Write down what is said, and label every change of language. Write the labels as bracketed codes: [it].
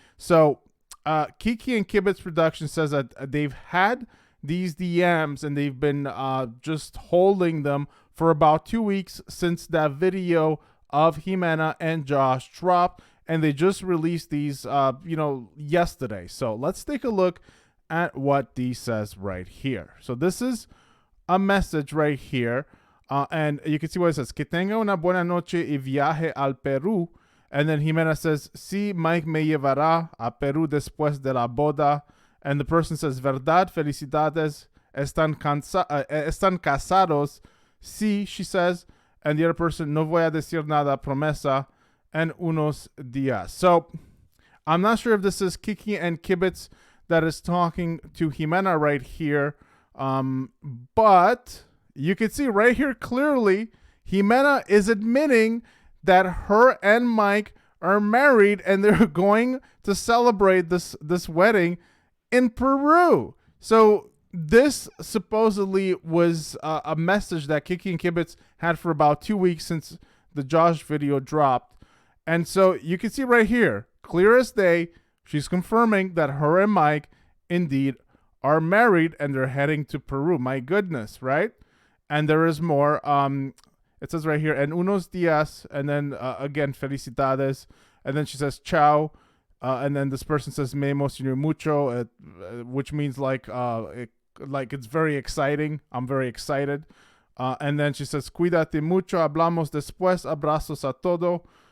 [en] So Kiki and Kibitz Production says that they've had these DMs and they've been just holding them for about 2 weeks since that video of Ximena and Josh dropped. And they just released these, yesterday. So let's take a look at what D says right here. So this is a message right here. And you can see what it says. [es] "Que tenga una buena noche y viaje al Perú." [en] And then Ximena says, [es] "Sí, Mike me llevará a Perú después de la boda." [en] And the person says, [es] "Verdad, felicidades, están casados." Sí, [en] she says. And the other person, [es] "No voy a decir nada, promesa, en unos días." [en] So I'm not sure if this is Kiki and Kibitz that is talking to Ximena right here. But you can see right here clearly, Ximena is admitting that her and Mike are married and they're going to celebrate this wedding in Peru. So this supposedly was a message that Kiki and Kibitz had for about 2 weeks since the Josh video dropped. And so you can see right here, clear as day, she's confirming that her and Mike indeed are married and they're heading to Peru. My goodness, right? And there is more. It says right here, [es] en unos días, [en] and then again, felicidades. And then she says, ciao. And then this person says, [es] me emociono mucho, [en] which means like it's very exciting. I'm very excited. And then she says, [es] cuídate mucho, hablamos después, abrazos a todo.